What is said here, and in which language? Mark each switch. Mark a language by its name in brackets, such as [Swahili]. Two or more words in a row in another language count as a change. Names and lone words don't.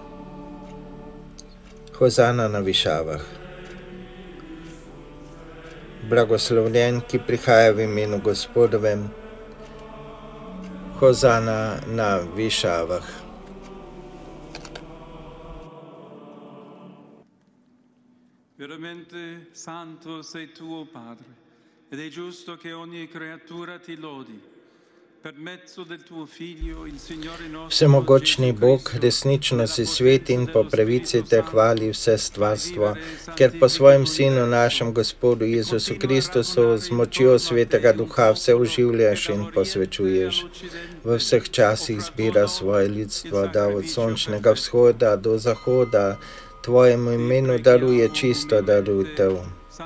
[Slovenian] Hozana na višavah. Blagoslovljen, ki prihaja v imenu Gospodovem. Hozana na višavah. [Italian] Veramente santo sei tu, o Padre, ed è giusto che ogni creatura ti lodi. Per mezzo del tuo Figlio, il Signore nostro. [Slovenian] Vsemogočni Bog, resnično si svet in po pravici te hvali vse stvarstvo, ker po svojem Sinu, našem Gospodu Jezusu Kristusu, z močjo Svetega Duha vse oživljaš in posvečuješ. V vseh časih zbira svoje ljudstvo, da od sončnega vzhoda do zahoda tvojemu imenu daruje čisto daritev.